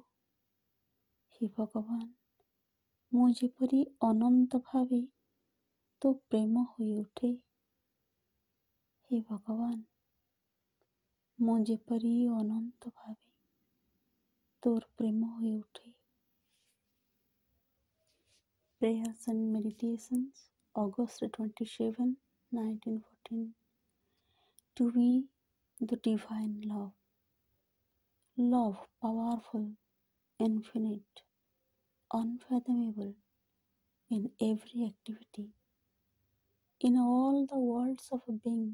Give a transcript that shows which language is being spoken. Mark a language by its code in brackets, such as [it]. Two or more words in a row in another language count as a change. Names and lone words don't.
[or] ହେ ଭଗବାନ, ମୁଁ ଯେପରି ଅନନ୍ତ ଭାବେ ତୋ ପ୍ରେମ ହୋଇ ଉଠେ। ହେ ଭଗବାନ, ମୁଁ ଯେପରି ଅନନ୍ତ ଭାବେ ତୋର ପ୍ରେମ ହୋଇ ଉଠେ। [en] Prayers and Meditations, August 27, 1914. To be the divine love, love powerful, infinite, unfathomable in every activity, in all the worlds of being.